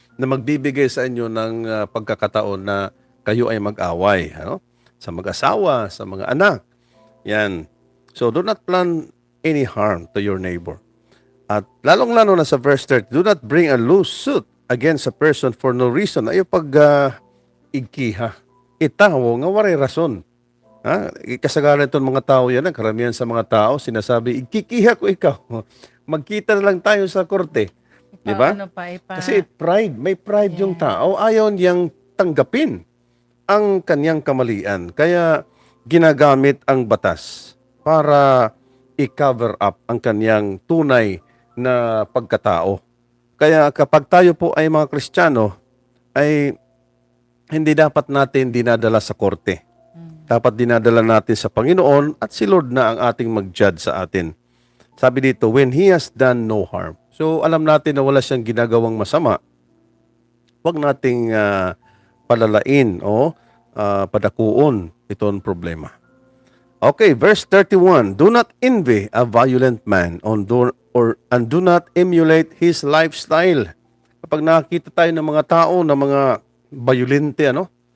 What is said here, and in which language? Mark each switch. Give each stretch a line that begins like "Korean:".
Filipino: Na magbibigay sa inyo ng pagkakataon na kayo ay mag-away. Sa mag-asawa, sa mga anak. Yan.
English: So, do not plan any harm to your neighbor.
Filipino: At lalong-lalo na sa
English: verse 30, do not bring a loose suit against a person for no reason.
Waray: Ayaw igkiha. Itawo nga waray rason.
Filipino: Kasagaran itong mga tao yan, karamihan sa mga tao, sinasabi, ikikiha ko ikaw. Magkita na lang tayo sa korte. Di ba? Kasi pride, may pride yung tao. Ayaw niyang tanggapin ang kanyang kamalian. Kaya ginagamit ang batas para i-cover up ang kanyang tunay na pagkatao. Kaya kapag tayo po ay mga Kristiyano, ay hindi dapat natin dinadala sa korte. Dapat dinadala natin sa Panginoon at si Lord na ang ating mag-judge sa atin. Sabi dito,
English: when He has done no harm.
Filipino: So alam natin na wala siyang ginagawang masama. Huwag nating palalain o padakuon itong problema.
English: Okay, verse 31. Do not envy a violent man and do not emulate his lifestyle.
Filipino: Kapag nakakita tayo ng mga tao na mga violente, ano?